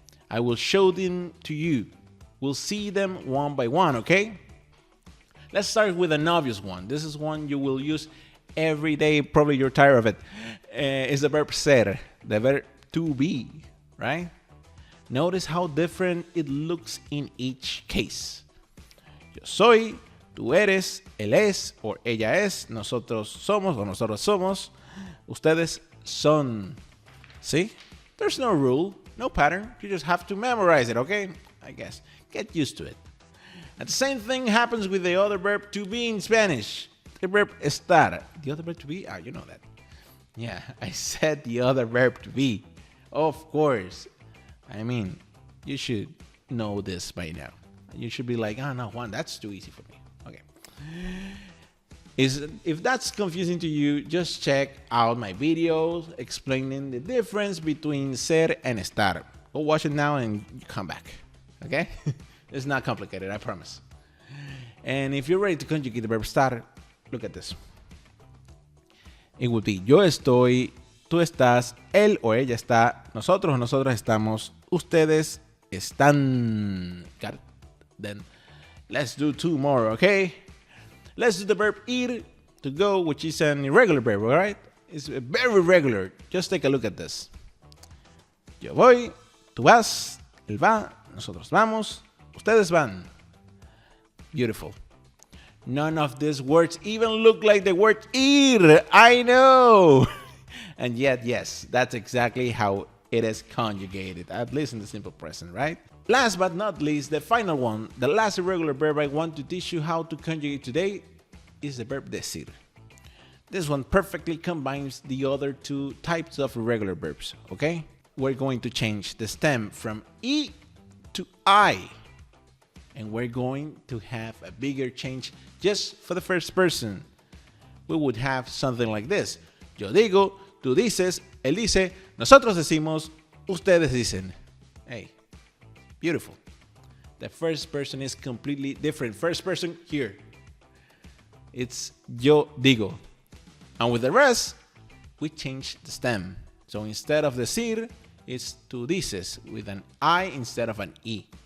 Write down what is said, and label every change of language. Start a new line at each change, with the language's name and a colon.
English: I will show them to you. We'll see them one by one, okay? Let's start with an obvious one. This is one you will use every day. Probably you're tired of it. It's the verb ser, the verb to be, right? Notice how different it looks in each case.
Spanish: Yo soy, tú eres, él es,
English: or
Spanish: ella es, nosotros somos, o nosotros somos, ustedes son.
English: See? There's no rule, no pattern. You just have to memorize it, okay? I guess. Get used to it. And the same thing happens with the other verb to be in Spanish. The verb estar. The other verb to be? You know that. Yeah, I said the other verb to be. Of course. I mean, you should know this by now. You should be like, oh no, Juan, that's too easy for me. Okay. If that's confusing to you, just check out my videos explaining the difference between ser and estar. Go watch it now and come back. Okay? It's not complicated, I promise. And if you're ready to conjugate the verb estar, look at this. It would be
Spanish: yo estoy, tú estás, él o ella está, nosotros o nosotras estamos, ustedes están.
English: Got it? Then let's do two more, okay? Let's do the verb ir, to go, which is an irregular verb, all right? It's very regular. Just take a look at this.
Spanish: Yo voy, tú vas, él va, nosotros vamos, ustedes van.
English: Beautiful. None of these words even look like the word ir. I know. And yet, yes, that's exactly how it is conjugated, at least in the simple present, right? Last but not least, the final one, the last irregular verb I want to teach you how to conjugate today is the verb decir. This one perfectly combines the other two types of irregular verbs, okay? We're going to change the stem from I to I. And we're going to have a bigger change just for the first person. We would have something like this.
Spanish: Yo digo, tú dices, él dice, nosotros decimos, ustedes dicen.
English: Hey, beautiful. The first person is completely different. First person here, it's
Spanish: yo digo.
English: And with the rest, we change the stem. So instead of decir, it's
Spanish: tú dices
English: with an I instead of an I.